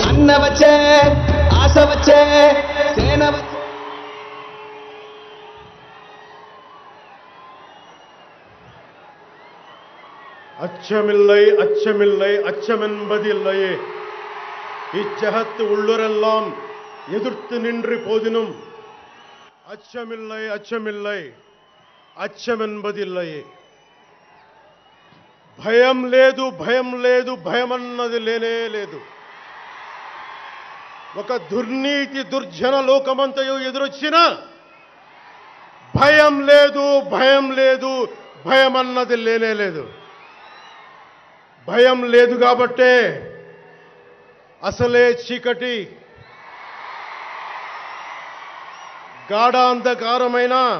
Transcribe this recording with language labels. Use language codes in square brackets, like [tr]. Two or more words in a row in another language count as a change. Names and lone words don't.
[ta] వచ్చే ఆశ వచ్చే సేన వచ్చే அச்சமில்லை அச்சமில்லை அச்சமென்பதில்லையே இச்சகத்து உள்ளுரெல்லாம் எதிர்த்து நின்று போதினும் அச்சமில்லை அச்சமில்லை అచ్చమెన్బదిల్లయే [te] భయం లేదు భయం లేదు భయమన్నది లేనే లేదు ఒక దుర్నీతి దుర్జన లోకమంతయు ఎదురొచ్చినా భయం లేదు భయం లేదు భయమన్నది లేనే లేదు భయం లేదు కాబట్టే అసలే చీకటి గాఢాంధకారమైన